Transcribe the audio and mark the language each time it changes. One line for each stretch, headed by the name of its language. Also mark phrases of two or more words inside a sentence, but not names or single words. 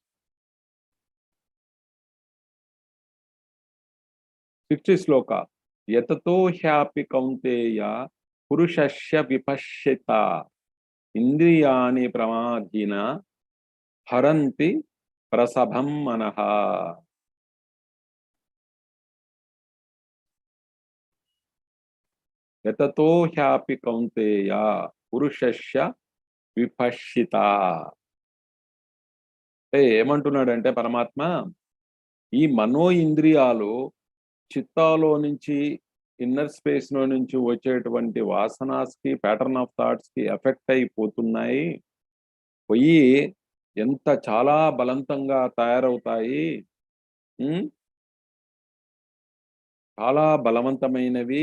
Sanskrit: 60 sloka. यततो ह्यपि कौन्तेय पुरुषस्य विपश्चितः इन्द्रियाणि प्रमाथीनि हरन्ति प्रसभं मनः. యతతో హ్యాపి కౌంతేయ పురుషస్య విపశ్చిత.
Telugu: ఏమంటున్నాడంటే పరమాత్మ, ఈ మనో ఇంద్రియాలు చిత్తాలో నుంచి,
English: inner space
Telugu: లో నుంచి వచ్చేటువంటి వాసనాస్ కి,
English: pattern of thoughts
Telugu: కి ఎఫెక్ట్ అయిపోతున్నాయి, పోయి ఎంత చాలా బలవంతంగా తయారవుతాయి, చాలా బలవంతమైనవి.